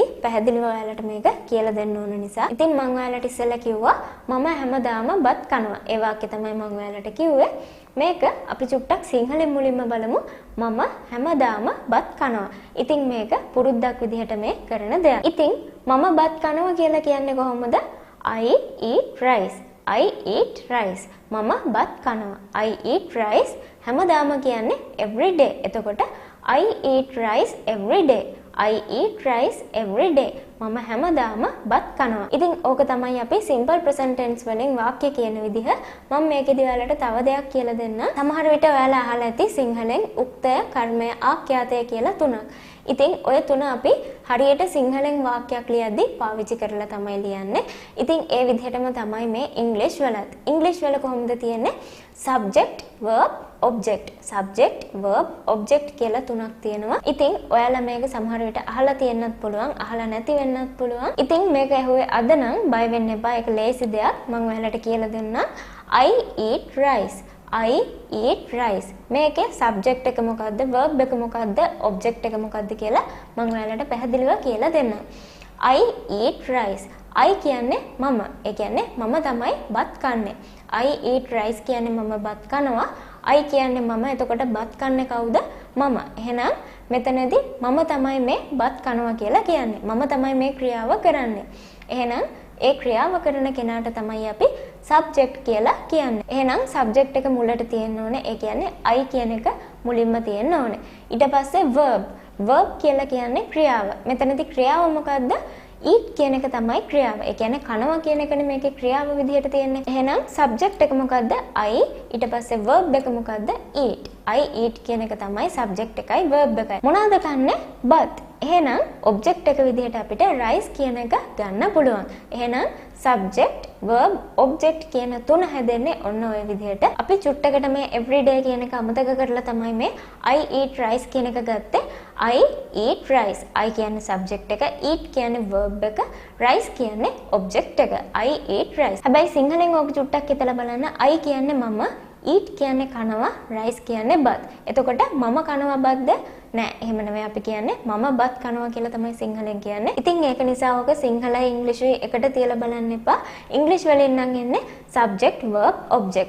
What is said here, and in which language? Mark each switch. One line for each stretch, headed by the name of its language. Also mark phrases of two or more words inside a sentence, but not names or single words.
Sinhala: පැහැදිලිව ඔයාලට මේක කියලා දෙන්න ඕන නිසා. ඉතින් මම ඔයාලට ඉස්සෙල්ලා කිව්වා මම හැමදාම බත් කනවා. ඒ වාක්‍ය තමයි මම ඔයාලට කිව්වේ. මේක අපි චුට්ටක් සිංහලෙන් මුලින්ම බලමු. මම හැමදාම බත් කනවා. ඉතින් මේක පුරුද්දක් විදිහට මේ කරන දෙයක්. ඉතින් මම බත් කනවා කියලා කියන්නේ කොහොමද?
English: I eat rice. I eat rice.
Sinhala: මම බත් කනවා.
English: I eat rice.
Sinhala: හැමදාම කියන්නේ
English: every day.
Sinhala: එතකොට
English: I eat rice every day. I eat rice every day.
Sinhala: මම හැමදාම බත් කනවා. ඉතින් ඕක තමයි අපි
English: simple present tense
Sinhala: වලින් වාක්‍ය කියන විදිහ. මම මේකෙදි ඔයාලට තව දෙයක් කියලා දෙන්න. සමහර විට ඔයාලා අහලා ඇති සිංහලෙන් උක්තය, කර්මය, ආඛ්‍යාතය කියලා තුනක්. ඉතින් ඔය තුන අපි හරියට සිංහලෙන් වාක්‍යයක් ලියද්දි පාවිච්චි කරලා තමයි ලියන්නේ. ඉතින් ඒ විදිහටම තමයි මේ ඉංග්‍රීසි වලත්. ඉංග්‍රීසි වල කොහොමද තියෙන්නේ?
English: subject, verb, object. subject, verb, object
Sinhala: කියලා තුනක් තියෙනවා. ඉතින් ඔයාලා මේක සමහර විට අහලා තියෙන්නත් පුළුවන්, අහලා නැති වෙන්නත් පුළුවන්. ඉතින් මේක ඇහුවේ අද නම් බය වෙන්න එපා. ඒක ලේසි දෙයක්. මම ඔයාලට කියලා දෙන්නම්.
English: I eat rice. I eat rice.
Sinhala: මේකේ subject එක මොකද්ද? verb එක මොකද්ද? object එක මොකද්ද කියලා මම ඔයාලට පැහැදිලිව කියලා දෙන්නම්.
English: I eat rice.
Sinhala: I කියන්නේ මම. ඒ කියන්නේ මම තමයි බත් කන්නේ.
English: I eat rice
Sinhala: කියන්නේ මම බත් කනවා. I කියන්නේ මම. එතකොට බත් කන්නේ කවුද? මම. එහෙනම් මෙතනදී මම තමයි මේ බත් කනවා කියලා කියන්නේ. මම තමයි මේ ක්‍රියාව කරන්නේ. එහෙනම් ඒ ක්‍රියාව කරන කෙනාට තමයි අපි subject කියලා කියන්නේ. එහෙනම් subject එක මුලට තියෙන්න ඕනේ. ඒ කියන්නේ I කියන එක මුලින්ම තියෙන්න ඕනේ. ඊට පස්සේ verb කියලා කියන්නේ ක්‍රියාව. මෙතනදී ක්‍රියාව මොකද්ද? eat කියන එක තමයි ක්‍රියාව. ඒ කියන්නේ කනවා කියන එකනේ මේකේ ක්‍රියාව විදිහට තියෙන්නේ. එහෙනම් subject එක මොකද්ද? I. ඊට පස්සේ verb එක මොකද්ද? eat.
English: I eat
Sinhala: කියන එක තමයි subject එකයි verb එකයි. මොනවාද කන්නේ? but. එහෙනම් object එක විදිහට අපිට rice කියන එක ගන්න පුළුවන්. එහෙනම්
English: subject, verb, object
Sinhala: කියන තුන හැදෙන්නේ ඔන්න ඔය විදිහට. අපි චුට්ටකට මේ everyday කියන එක අමතක කරලා තමයි මේ
English: I eat rice
Sinhala: කියන එක ගත්තේ.
English: I eat rice. I කියන්නේ subject එක, eat කියන්නේ verb එක, rice කියන්නේ object එක. I eat rice.
Sinhala: හැබැයි සිංහලෙන් ඕක චුට්ටක් හිතලා බලන්න. I කියන්නේ මම, eat කියන්නේ කනවා, rice කියන්නේ බත්. එතකොට මම කනවා බත්ද? නෑ, එහෙම නෙමෙයි අපි කියන්නේ මම බත් කනවා කියලා තමයි සිංහලෙන් කියන්නේ. ඉතින් ඒක නිසා ඔක සිංහලයි ඉංග්‍රීසියි එකට තියලා බලන්න එපා. ඉංග්‍රීසි වලින් නම් එන්නේ
English: subject, verb, object.